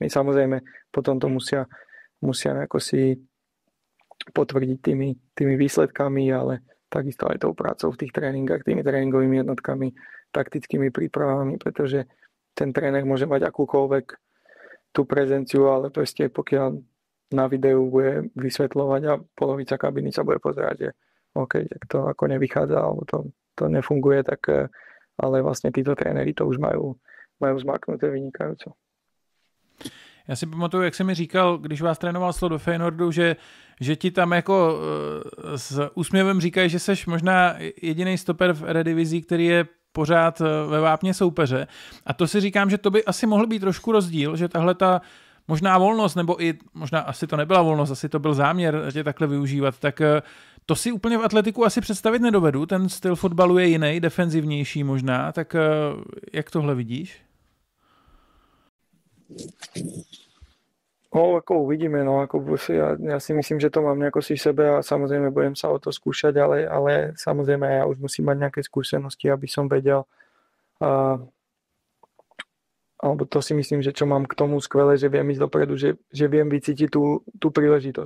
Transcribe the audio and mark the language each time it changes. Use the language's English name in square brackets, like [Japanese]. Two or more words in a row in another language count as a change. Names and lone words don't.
[Slovak] Samozrejme, potom to musia nejako si potvrdiť tými výsledkami, ale takisto aj tou prácou v tých tréningách, tými tréningovými jednotkami, taktickými prípravami, pretože ten tréner môže mať akúkoľvek tú prezenciu, ale proste pokiaľ na videu bude vysvetľovať a polovica kabiny sa bude pozerať, že OK, tak to ako nevychádza, alebo to nefunguje, tak ale vlastne títo tréneri to už majú zmaknuté vynikajúco. [Czech] Já si pamatuju, jak jsi mi říkal, když vás trénoval Slot do Feyenoordu, že ti tam jako s úsměvem říkají, že seš možná jediný stoper v Eredivizi, který je pořád ve vápně soupeře. A to si říkám, že to by asi mohl být trošku rozdíl, že tahle ta možná volnost, nebo i možná asi to nebyla volnost, asi to byl záměr tě takhle využívat, tak to si úplně v atletiku asi představit nedovedu. Ten styl fotbalu je jiný, defenzivnější možná, tak jak tohle vidíš? [Slovak] No, ako uvidíme, no, ako ja si myslím, že to mám nejako si v sebe a samozrejme budem sa o to skúšať, ale samozrejme ja už musím mať nejaké skúsenosti, aby som vedel alebo to si myslím, že čo mám k tomu skvelé, že viem ísť dopredu, že viem vycítiť tú príležitosť.